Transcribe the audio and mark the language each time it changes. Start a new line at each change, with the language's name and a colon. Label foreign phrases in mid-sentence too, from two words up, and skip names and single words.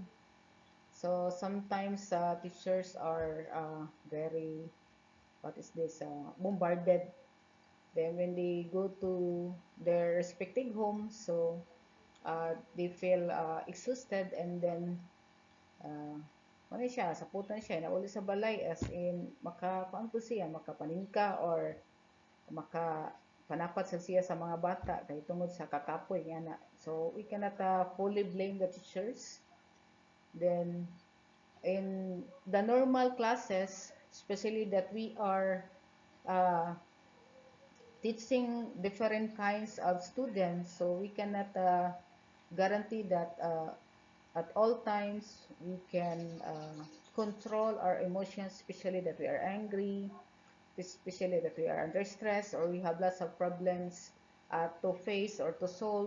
English: So sometimes teachers are very, what is this, bombarded. Then when they go to their respective homes, so they feel exhausted, and then
Hiligaynon: ano siya, saputan siya, nauli sa balay,
English: as in,
Hiligaynon: makakuan po siya, makapaningka, or makapanapat sa siya sa mga bata, kay tungod sa kakapoy nga na.
English: So, we cannot fully blame the teachers. Then, in the normal classes, especially that we are uh, teaching different kinds of students, so we cannot guarantee that at all times we can control our emotions, especially that we are angry, especially that we are under stress, or we have lots of problems to face or to solve.